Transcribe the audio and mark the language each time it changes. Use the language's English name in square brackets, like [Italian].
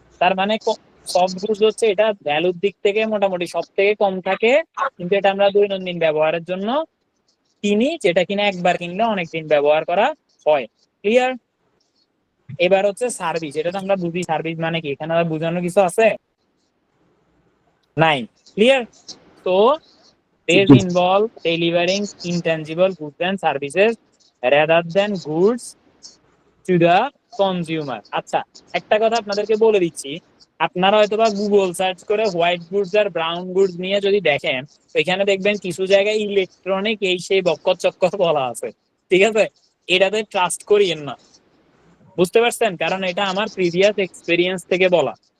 [Bangla] তার মানে soft goods হচ্ছে এটা ভ্যালুর দিক থেকে মোটামুটি সব থেকে কম থাকে, কিন্তু এটা আমরা দৈনন্দিন ব্যবহারের জন্য কিনি, যেটা কিনা একবার কিনলে অনেকদিন ব্যবহার করা হয়। ক্লিয়ার? এবার হচ্ছে সার্ভিস। এটা তো আমরা বুঝি, সার্ভিস মানে কি, এখানে আর বোঝানোর কিছু আছে নাই। ক্লিয়ার? [English] তো they involve delivering intangible goods and services rather than goods to the consumer. [Bangla] আচ্ছা, একটা কথা আপনাদেরকে বলে দিচ্ছি, আপনারা হয়তোবা গুগল সার্চ করে হোয়াইট গুডস আর ব্রাউন গুডস নিয়ে যদি দেখেন, এখানে দেখবেন কিছু জায়গায় ইলেকট্রনিক এই সেই বক্কর চক্কর বলা আছে। ঠিক আছে? এটাতে ট্রাস্ট করিয়েন না, বুঝতে পারছেন? কারণ এটা আমার প্রিভিয়াস এক্সপেরিয়েন্স থেকে বলা।